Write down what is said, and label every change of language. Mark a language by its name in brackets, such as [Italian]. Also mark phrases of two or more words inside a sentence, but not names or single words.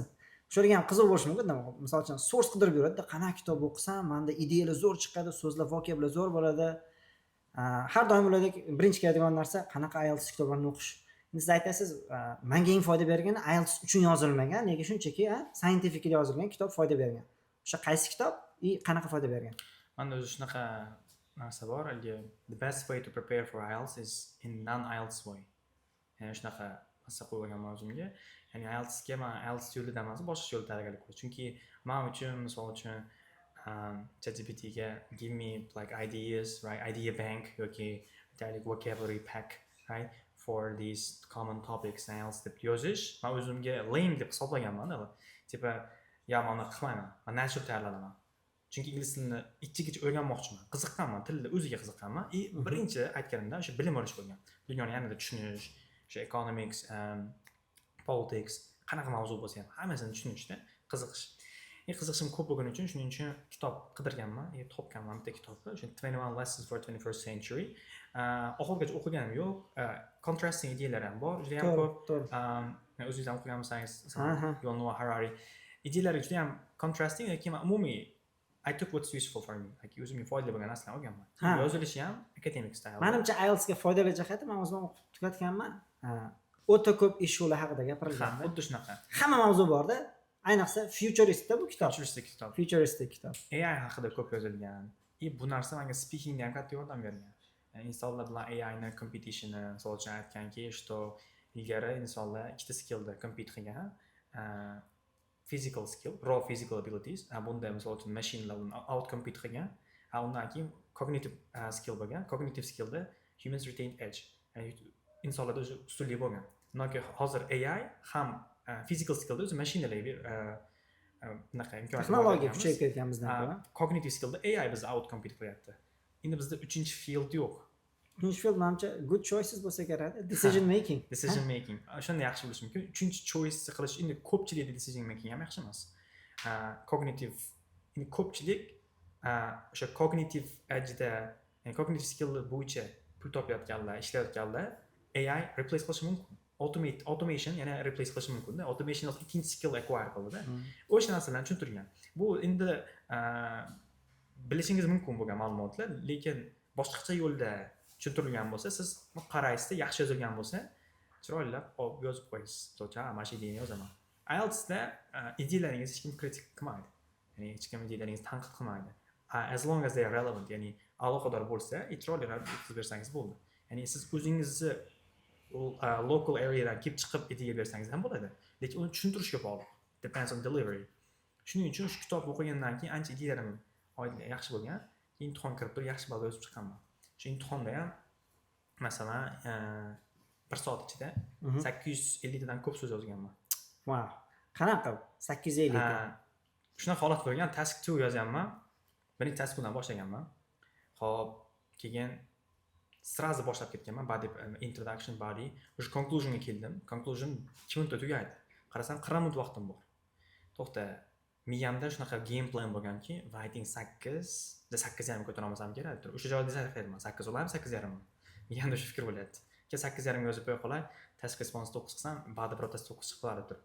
[Uzbek] Shularga ham qiziq bo'lishi mumkin. Misol uchun source qidirib yuradi, qanaqa kitob o'qisam, menda ideyalar zo'r chiqadi, so'zlar, vokablar zo'r bo'ladi. Har doim ulardek birinchi keladigan narsa qanaqa IELTS kitoblarini o'qish. Siz aytasiz, menga eng foyda bergani IELTS uchun yozilmagan, nega shunchaki scientifically yozilgan kitob foyda bergan. O'sha qaysi kitob qanaqa foyda bergan? Menda o'zi shunaqa narsa bor, [English] the best way to prepare for IELTS is in non-IELTS way. [Uzbek] Ya'ni shunaqa narsa qo'ygan o'zimga. Ya'ni IELTSga men IELTS yo'lida emas, boshqa yo'lda tayyorgarlik ko'raman. Chunki men uchun misol uchun ChatGPTga [English] give me like ideas, right? Idea bank yoki like vocabulary pack, right? For these common topics [Uzbek] IELTS deb yozish, men o'zimga lame deb hisoblaganman. Tipa, ya men uni qilmayman. Men natural tayyorlanaman. Chunki ingliz tilini ichigacha o'rganmoqchiman. Qiziqqanman, tilda o'ziga qiziqqanman. Birinchi aytganimda o'sha bilim olish bo'lgan. Dunyoni yanada tushunish, o'sha [English] economics, politics, [Uzbek] qanaqa mavzu bo'lsa ham hammasini tushunishda qiziqish. Qiziqishim ko'p bo'lgani uchun shuning uchun kitob qidirganman, topganman bitta kitobni, o'sha 21 Lessons for 21st Century. Oxirigacha o'qiganim yo'q. Contrasting ideyalar ham bor, juda ham ko'p. O'zingiz ham o'qigan bo'lsangiz, Yuval Noah Harari ideyalari juda ham contrasting, lekin umumiy [English] I took what's useful for me. [Uzbek] Like o'zimga foydali bo'lgan narsalarni olganman. Yozilishi ham [English] academic style. [Uzbek] Menimcha IELTSga foydali jihati men o'zim o'qib tugatganman. O'ta ko'p ishlar haqida gapirilgan. Xuddi shunaqa. Hamma mavzu bor-da. Ayniqsa futuristda bu kitob. Futuristik kitob. AI haqida ko'p yozilgan. Bu narsa menga speakingda ham katta yordam bergan. Insonlar bilan AI ni competitionni, misol uchun aytganki, что ilgari insonlar ikkita skillda compete qilgan. [English] Physical skill, raw physical abilities. [Uzbek] Bunda misol uchun machinelar [English] out compete [Uzbek] qilgan. Undan keyin [English] cognitive skill [Uzbek] bo'lgan. [English] Cognitive skillda humans retained edge. [Uzbek] Insonlarda o'sha ustunlik bo'lgan. Undan hozir AI ham [English] physical skillda [Uzbek] o'zi mashinalarga bunaqa imkoniyat texnologiya kuchayib ketgan bizdan ko'ra. [English] Cognitive skillda [Uzbek] AI bizni [English] out compete [Uzbek] qilyapti. Endi bizda 3-field yo'q. 3-field menimcha [English] good choices [Uzbek] bo'lsa kerak. [English] Decision making. [Uzbek] O'shanda yaxshi bo'lishi mumkin. 3-choice qilish endi ko'pchilikda [English] decision making [Uzbek] ham yaxshi emas. Cognitive endi ko'pchilik o'sha [English] cognitive edge'da, [Uzbek] ya'ni [English] cognitive skill [Uzbek] bo'yicha pul topayotganlar, ishlayotganlar AI replace qilishi mumkin. Automation yana replace qilishi mumkin-da. Automation ikkinchi [English] skill acquire [Uzbek] qiladi-da. O'sha narsalarni tushuntirgan. Bu endi bilishingiz mumkin bo'lgan ma'lumotlar, lekin boshqacha yo'lda tushuntirilgan bo'lsa, siz qaraysizda yaxshi yozilgan bo'lsa, chiroylab olib yozib qo'yasiz. To'g'ri, mana shu ideyani yozaman. IELTSda ideyalaringizni hech kim kritik qilmaydi. Ya'ni hech kim ideyalaringizni tanqid qilmaydi. [English] As long as they are relevant, [Uzbek] ya'ni aloqador bo'lsa, chiroylab yozib bersangiz bo'ldi. Ya'ni siz o'zingizni [English] local areadan [Uzbek] kelib chiqib ideya bersangiz ham bo'ladi. Lekin uni tushuntirishga bog'liq. [English] Depends on delivery. [Uzbek] Shuning uchun shu kitobni o'qigandan keyin ancha ideyalarim yaxshi bo'lgan. Imtihon kirib turib yaxshi balo yozib chiqqanman. Shu imtihonda ham masalan 1 soat ichida 850 tadan ko'p so'z yozganman. Wow. Qanaqa 850 ta? Shunaqa holat bo'lgan, task 2 yozganman. Birinchi task 2dan boshlaganman. Xo'p, keyin srazi boshlab ketganman. [English] Body introduction body. [Uzbek] O'sha conclusionga keldim. Conclusion 2 minutda tugaydi. Qarasam 40 minut vaqtim bor. To'xta, miyamda shunaqa [English] game plan [Uzbek] bo'lganki, writing 8.5 ko'tara olmasam kerak. O'sha joyda desayt qilyapman. 8 olaymi, 8.5 mi? Miyamda shu fikr bo'lyapti. 8.5 ga yozib qo'ya qolay, [English] task response [Uzbek] 9 qilsam, ba'zi birortasi 9 chiqib qolardi turib.